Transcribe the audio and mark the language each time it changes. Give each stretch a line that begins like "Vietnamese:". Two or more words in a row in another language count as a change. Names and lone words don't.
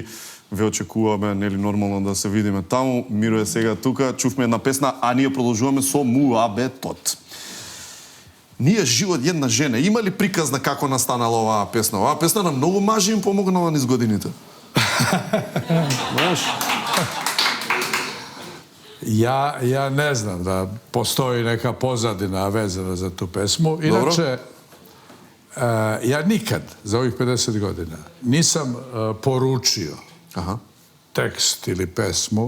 Macedonian: Ве очекуваме, нели нормално да се видиме таму. Миро е сега тука, чувме една песна, а ние продолжуваме со муабетот. Ние живот една жена. Има ли приказ на како настанала оваа песна? Оваа песна на многу мажи им помогнала низ годините. Знаеш?
Serbian: Ja ne znam da postoji neka pozadina vezana za tu pesmu. Inače, ja nikad za ovih 50 godina nisam poručio tekst ili pesmu.